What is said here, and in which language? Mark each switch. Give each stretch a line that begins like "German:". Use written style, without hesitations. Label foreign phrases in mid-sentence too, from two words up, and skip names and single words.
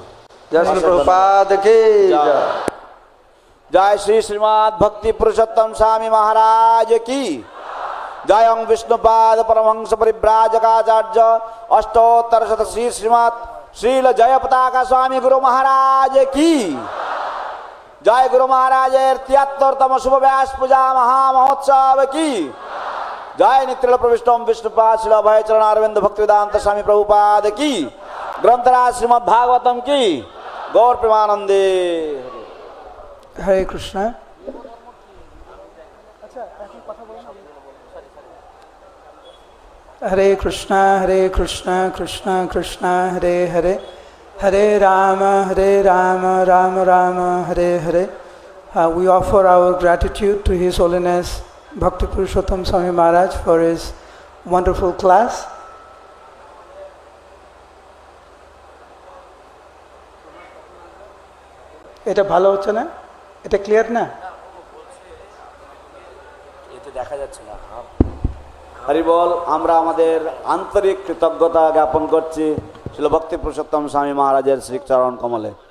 Bangla: Jai Shri Prabhupada ki jai. Jai Shri Srimad Bhakti Purushottam Swami Maharaj ki. Jai Om Vishnupad Paramahansa Paribrajakaacharya Ashtottara Shata Shri Srimad Srila Jayapataka Swami Guru Maharaj ki. জয় গুরু মহারাজের ৭৩তম শুভ ব্যাস পূজা মহা মহোৎসব কি। জয় নিত্য প্রবিষ্টম বিষ্ণুপাদ শিল অভয়চরণ অরবিন্দ ভক্তিবেদান্ত স্বামী প্রভুপাদ কি। গ্রন্থরাজ শ্রীমদ্ ভাগবতম কি। গৌর প্রেমানন্দে। হরে কৃষ্ণ। হরে কৃষ্ণ হরে কৃষ্ণ কৃষ্ণ কৃষ্ণ হরে হরে Hare Rama, Rama Rama, Hare Hare.
English: We offer our gratitude to His Holiness Bhakti Purushottam Swami Maharaj for his wonderful class.
Bangla: এটা ভালো হচ্ছে না? এটা ক্লিয়ার না? এতে দেখা যাচ্ছে না। হরি বল। আমরা আমাদের আন্তরিক কৃতজ্ঞতা জ্ঞাপন করছি শিল ভক্তি পুরুষোত্তম স্বামী মহারাজের শ্রী চরণ কমলে।